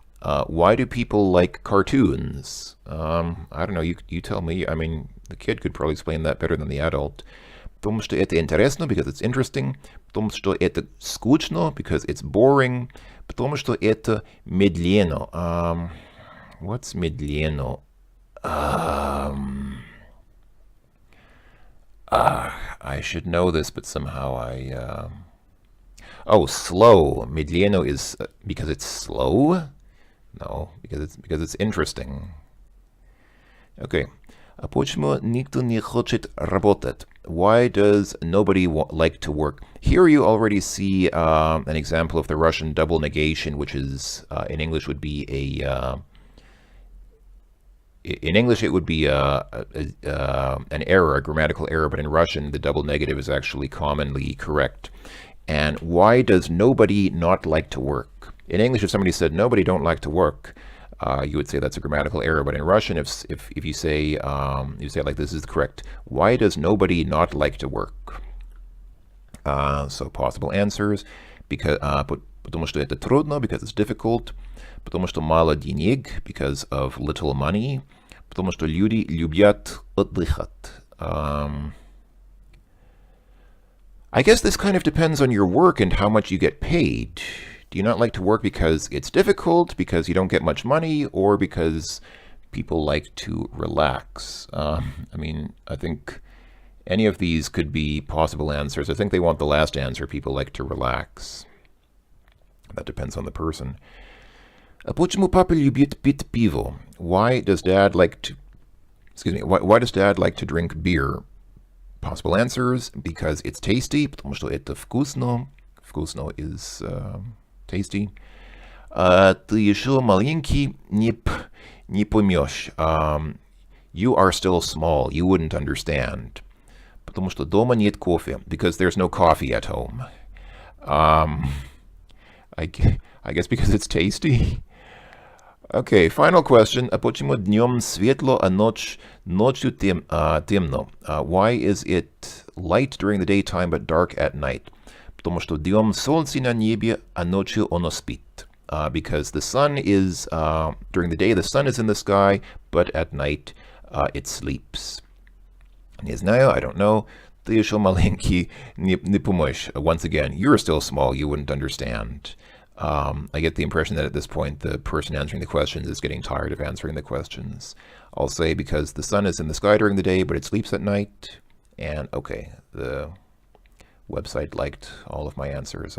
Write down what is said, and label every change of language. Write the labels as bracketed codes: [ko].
[en] Why do people like cartoons? I don't know, you tell me. I mean, the kid could probably explain that better than the adult. [ru] Потому что это интересно, [en] because it's interesting. [ru] Потому что это скучно, [en] because it's boring. [ru] Потому что это медленно. [en] What's медленно? I should know this, but somehow slow. Медленно is because it's slow? No, because it's interesting. Okay. [ru] А почему никто не хочет работать? [en] Why does nobody like to work? Here you already see an example of the Russian double negation, which is in English would be in English it would be an error, a grammatical error, but in Russian the double negative is actually commonly correct. And why does nobody not like to work? In English, if somebody said nobody don't like to work, you would say that's a grammatical error. But in Russian, if you say it like this is correct. Why does nobody not like to work? So possible answers: because [ru] потому что это трудно, [en] because it's difficult. [ru] Потому что мало денег, [en] because of little money. [ru] Потому что люди любят отдыхать. [en] I guess this kind of depends on your work and how much you get paid. Do you not like to work because it's difficult, because you don't get much money, or because people like to relax. I mean, I think any of these could be possible answers. I think they want the last answer, people like to relax. That depends on the person. [ru] Почему папа любит пить пиво? [en] Why does dad like to, why does dad like to drink beer? Possible answers, because it's tasty, [ru] потому что это вкусно. [en] Вкусно is tasty. [ru] Ты еще маленький, не поймешь. [en] You are still small, you wouldn't understand. [ru] Потому что дома нет кофе, [en] because there's no coffee at home. I guess because it's tasty. Okay, final question. [ru] Почему днем светло, а ночью темно? [en] Why is it light during the daytime but dark at night? [ru] Потому что днем солнце на небе, а ночью оно спит. [en] Because the sun is, during the day, the sun is in the sky, but at night it sleeps. [ru] Не знаю, [en] I don't know. [ru] Ты еще маленький, не помнишь. [en] Once again, you're still small, you wouldn't understand. I get the impression that at this point the person answering the questions is getting tired of answering the questions. I'll say because the sun is in the sky during the day, but it sleeps at night. And okay, the website liked all of my answers.